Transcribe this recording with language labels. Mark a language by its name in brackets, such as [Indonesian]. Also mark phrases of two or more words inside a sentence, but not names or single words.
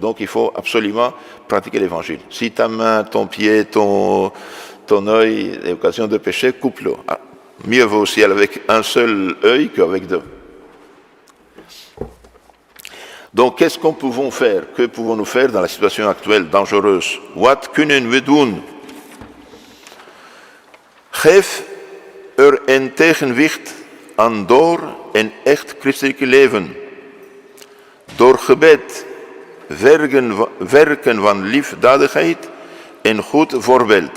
[French] Donc il faut absolument pratiquer l'évangile. Si ta main, ton pied, ton œil est occasion de pécher, coupe-le. Ah, mieux vaut au ciel avec un seul œil qu'avec 2. Donc qu'est-ce qu'on pouvons faire? Que pouvons-nous faire dans la situation actuelle dangereuse? [Dutch] What kunnen we doen? Geef een tegenwicht aan door en echt christelijk leven. Door gebed, werken van liefdadigheid en goed voorbeeld.